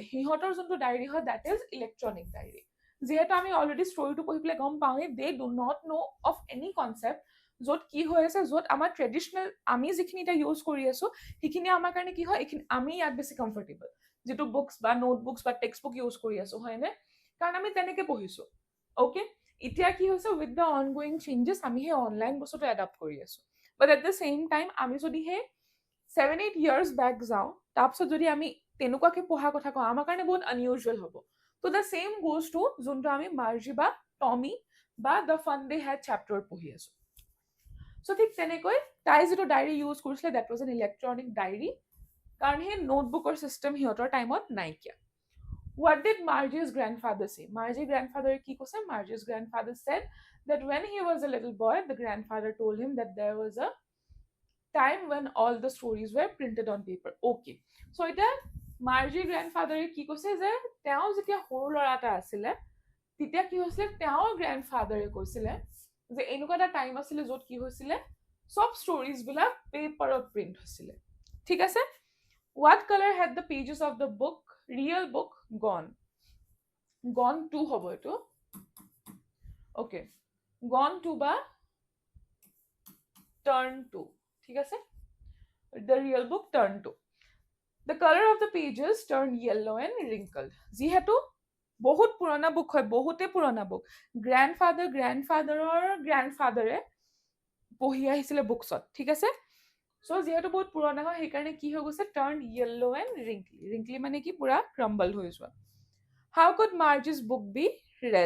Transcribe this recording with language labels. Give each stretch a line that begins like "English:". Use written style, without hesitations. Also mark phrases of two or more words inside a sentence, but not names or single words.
Assamese: সিহঁতৰ যোনটো ডায়েৰী হয়
English: that is electronic diary.
Assamese: যিহেতু আমি অলৰেডি ষ্টৰিটো পঢ়ি পেলাই গম পাওঁৱেই
English: they do not know of any concept
Assamese: য'ত কি হৈ আছে, য'ত আমাৰ ট্ৰেডিশ্যনেল আমি যিখিনি এতিয়া ইউজ কৰি আছো সেইখিনি আমাৰ কাৰণে কি হয় এইখিনি আমি ইয়াত বেছি কমফৰ্টেবল, যিটো বুকছ বা নোটবুকছ বা
English: text book
Assamese: ইউজ কৰি আছো, হয়নে? কাৰণ আমি তেনেকে পঢ়িছো। অ'কে, এতিয়া কি হৈছে
English: with the ongoing changes
Assamese: আমি সেই অনলাইন বস্তুটো এডাপ্ট কৰি আছো,
English: but at the same time
Assamese: আমি যদি সেই 7-8 years বেক যাওঁ তাৰপিছত যদি আমি তেনেকুৱাকে পঢ়া কথা কওঁ আমাৰ কাৰণে বহুত আনইউজুৱেল হ'ব।
English: so the same goes to
Assamese: যোনটো আমি মাৰ্জি বা টমি বা দ্য ফান দে হেড চেপ্টাৰত পঢ়ি আছো। চ' ঠিক তেনেকৈ তাই যিটো ডায়েৰী ইউজ কৰিছিলে
English: that was an electronic diary,
Assamese: কাৰণ সেই নোটবুকৰ চিষ্টেম সিহঁতৰ টাইমত নাইকিয়া।
English: What did Margie's grandfather say?
Assamese: Margie's grandfather কি কৈছে?
English: Margie's grandfather said that when he was a little boy, the grandfather told him that there was a time when all the stories were printed on paper. Okay, so
Assamese: এতিয়া Margie's grandfather কি কৈছে যে তেওঁ যেতিয়া সৰু ল'ৰা এটা আছিলে তেতিয়া কি হৈছিলে তেওঁৰ গ্ৰেণ্ডফাদাৰে কৈছিলে যে এনেকুৱা এটা টাইম আছিলে য'ত কি হৈছিলে সব ষ্টৰিজ বিলাক পেপাৰত প্ৰিণ্ট হৈছিলে, ঠিক আছে?
English: What color had the pages of the book, real book, gone? Gone to
Assamese: হ'ব এইটো।
English: Okay, gone to বা turn to,
Assamese: ঠিক আছে?
English: The real book turn to. The color of the pages turned yellow and wrinkled.
Assamese: যিহেতু বহুত পুৰণা বুক হয়, বহুতে পুৰণা বুক। গ্ৰেণ্ডফাদাৰৰ গ্ৰেণ্ডফাদাৰে পঢ়ি আহিছিলে বুকছত, ঠিক আছে। চ' যিহেতু বহুত পুৰণা হয় সেইকাৰণে কি হৈ গৈছে,
English: turn yellow and wrinkly.
Assamese: ৰিংকলি মানে কি, পুৰা ক্ৰাম্বল হৈ যোৱা।
English: how could Margie's book be read?